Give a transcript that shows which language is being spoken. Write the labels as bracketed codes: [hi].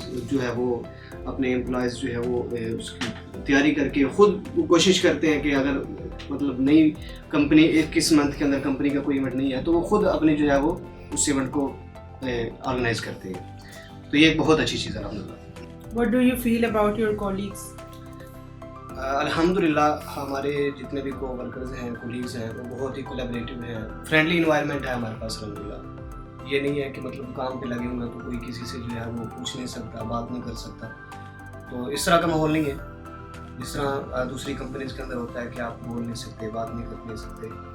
[ur] جو ہے وہ اپنے امپلائز جو ہے وہ اس کی تیاری کر کے خود کوشش کرتے ہیں کہ اگر مطلب نئی کمپنی 21 منتھ کے اندر کمپنی کا کوئی ایونٹ نہیں ہے تو وہ خود اپنے جو ہے وہ اس ایونٹ کو آرگنائز کرتے ہیں. تو یہ ایک بہت اچھی چیز ہے الحمدللہ. [en] What do you feel about your colleagues? [ur] الحمدللہ ہمارے جتنے بھی کو ورکرز ہیں، کولیگز ہیں، وہ بہت ہی کولیبریٹیو ہیں. فرینڈلی انوائرمنٹ ہے ہمارے پاس الحمدللہ. یہ نہیں ہے کہ مطلب کام پہ لگے ہوئے تو کوئی کسی سے جو ہے وہ پوچھ نہیں سکتا، بات نہیں کر سکتا. تو اس طرح کا ماحول نہیں ہے جس طرح دوسری کمپنیز کے اندر ہوتا ہے کہ آپ بول نہیں سکتے، بات نہیں کر سکتے.